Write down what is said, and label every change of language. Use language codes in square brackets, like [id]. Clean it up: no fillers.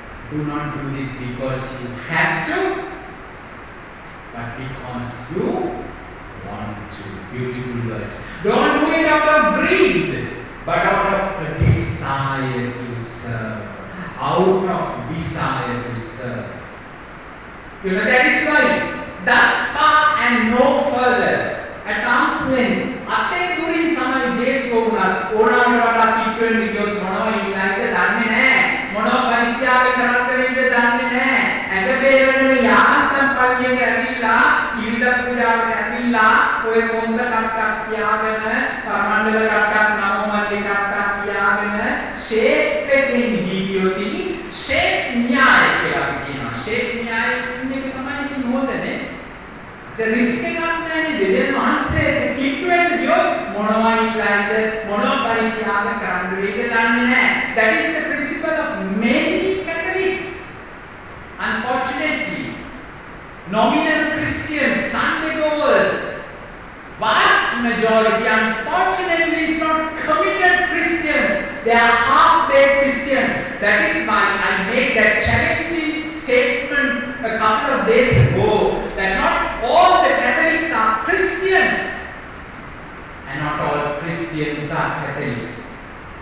[en] Do not do this because you have to, but because you want to. Beautiful words. Don't do it out of greed, but out of a desire to serve. Out of desire to serve. That is why, thus far and no further. At arm's length, [si] අතේ දුරින් තමයි ජේසුස් වුණා. ඕනෑමකට කිට්ටුවෙන් ගියොත් මොනවා ඉන්නයිද දන්නේ නැහැ. මොනවා පරිත්‍යාග කරන්න වෙයිද දන්නේ නැහැ. ඇඟ බේරගෙන යාන්තම් පල්ලියට ඇවිල්ලා ඉරිදා පූජාවට ඇවිල්ලා ඔය කොන්ද කට්ටක් කියාගෙන පරමණ්ඩල කට්ටක් නවමල්ලි කට්ටක් කියාගෙන ෂේප් එකකින් හිටියොත් ඉතින් ෂේප් න්‍යාය කියලා අපි කියනවා. ෂේප් න්‍යාය ඉන්නේ තමයි ඉතින් හොඳනේ. [en] The risk [si] එකක් නැහැ දෙවියන් වහන්සේ කිට්ටුවෙන් ගියොත් මොනවා ඉල්ලයිද මොනවා පරිත්‍යාග කරන්න වෙයිද දන්නේ නැහැ. [en] That is the principle of many Catholics. Unfortunately, nominal Christians, Sunday goers, vast majority, unfortunately, is not committed Christians. They are half-baked Christians. That is why I made that challenging statement a couple of days ago that not all the Catholics are Christians and not all Christians are Catholics.